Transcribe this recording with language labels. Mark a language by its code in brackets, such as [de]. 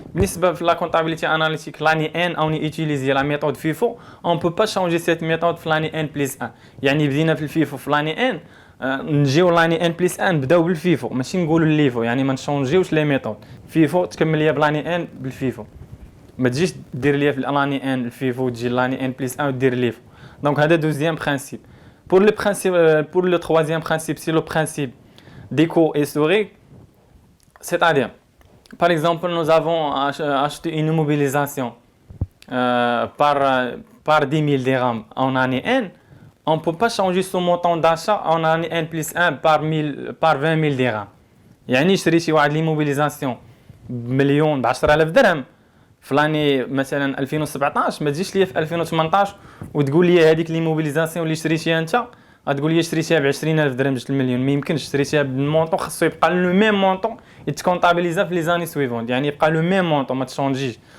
[ar] بالنسبه في [fr] la comptabilité analytique l'année N on utilise la méthode FIFO. On peut pas changer cette méthode في l'année N+1. [ar] يعني بدينا في الفيفو في l'année N نجيو لاني N+1 نبداو بالفيفو ماشي نقولوا الليفو يعني ما نشونجيوش لي ميثود. فيفو تكمل ليا بلاني N بالفيفو ما تجيش دير ليا في لاني N الفيفو تجي لاني N+1 ودير ليفو. دونك هذا دوزيام برينسيپ. [fr] Pour le troisième principe, c'est le principe d'éco historique. C'est-à-dire, par exemple, nous avons acheté une immobilisation par 10 000 dirhams en année N. On ne peut pas changer ce montant d'achat en année N+1 par 20 000 dirhams. [ar] يعني شريتي واحد ليموبيليزاسيون بمليون ب 10000 درهم في لاني مثلا 2017 ما تجيش ليا في 2018 وتقول لي هذيك ليموبيليزاسيون اللي شريتيها انت غتقول لي شريتيها ب 20000 درهم جوج المليون. ما يمكنش شريتيها بالمونطون خاصو يبقى لو ميم مونطون يتكونطابيليزا في لي زاني سويفونت يعني يبقى لو ميم مونطون ما تشونجيش.